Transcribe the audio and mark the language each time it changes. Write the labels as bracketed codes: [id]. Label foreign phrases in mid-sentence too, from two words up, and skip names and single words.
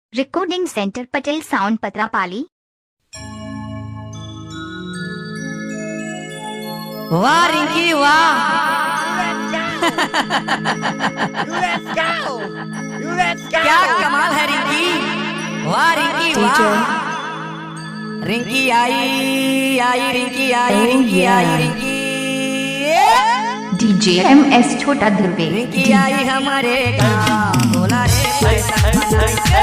[en] recording centre [hi] पटेल साउंड पत्रापाली। वाह रिंकी वाह। [en] Let's go! Let's go! [hi] क्या कमाल है रिंकी। वाह रिंकी वाह। रिंकी आई आई रिंकी आई रिंकी आई रिंकी। DJ MS छोटा ध्रुवे। रिंकी आई हमारे गाँव बोला रे पैसा बनाई के।